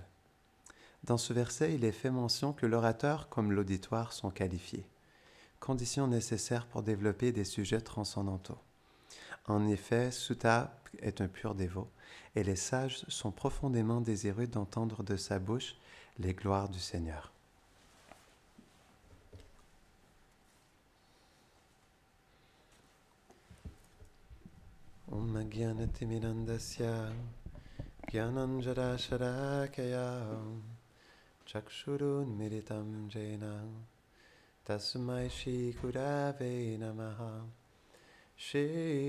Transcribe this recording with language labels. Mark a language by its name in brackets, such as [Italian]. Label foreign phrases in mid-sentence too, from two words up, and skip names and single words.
[French] Dans ce verset, il est fait mention que l'orateur comme l'auditoire sont qualifiés, condition nécessaire pour développer des sujets transcendantaux. En effet, Sutta est un pur dévot, et les sages sont profondément désireux d'entendre de sa bouche les gloires du Seigneur. [Sanskrit] Om Gyanatimirandasya Gyananjarasharakaya Chakshurun Miritam Jena Tasmai Shri Gurave Namaha Shri